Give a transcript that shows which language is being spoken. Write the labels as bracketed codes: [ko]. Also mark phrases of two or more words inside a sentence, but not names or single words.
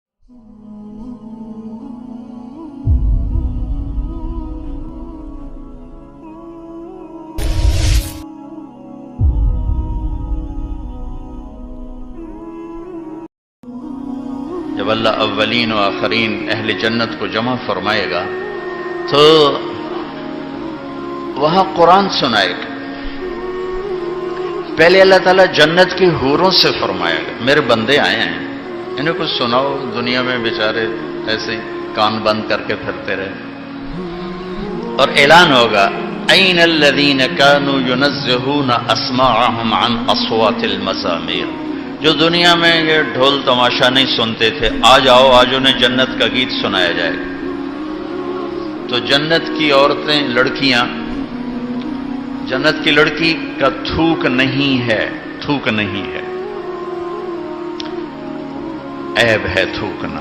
[ur] جب اللہ اولین و آخرین اہل جنت کو جمع فرمائے گا تو وہاں قرآن سنائے گا. پہلے اللہ تعالیٰ جنت کی حوروں سے فرمائے گا میرے بندے آئے ہیں انہیں کچھ سناؤ. دنیا میں بیچارے ایسے کان بند کر کے پھرتے رہے. اور اعلان ہوگا [ar] این الذین کانوا ینزہون اسماعہم عن اصوات المزامیر. [ur] جو دنیا میں یہ ڈھول تماشا نہیں سنتے تھے آ جاؤ آج انہیں جنت کا گیت سنایا جائے گا. تو جنت کی عورتیں لڑکیاں جنت کی لڑکی کا تھوک نہیں ہے تھوک نہیں ہے عیب ہے تھوکنا.